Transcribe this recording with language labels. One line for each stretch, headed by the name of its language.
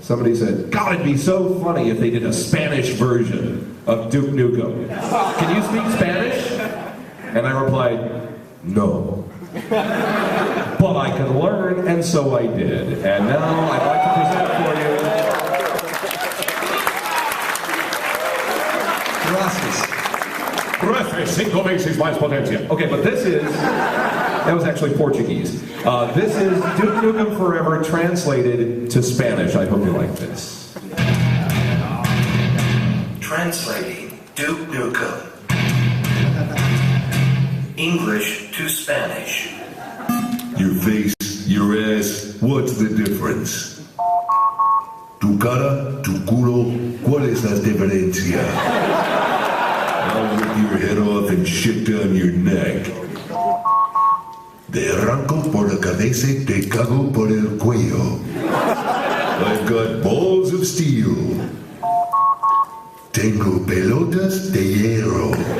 English: Somebody said, God, it'd be so funny if they did a Spanish version of Duke Nukem. Can you speak Spanish? And I replied, no. But I can learn, and so I did. And now I'd like to present for you...
Spanish: Gracias. Trece, cinco veces más potencia.
English: Okay, but this is... That was actually Portuguese. This is Duke Nukem Forever translated to Spanish. I hope you like this. Translating Duke Nukem. English to Spanish. Your face, your ass, what's the difference?
Spanish: Tu cara, tu culo, ¿cuál es la diferencia?
English: I'll rip your head off and shit down your neck.
Spanish: Te arranco por la cabeza, te cago por el cuello.
English: I've got balls of steel.
Spanish: Tengo pelotas de hierro.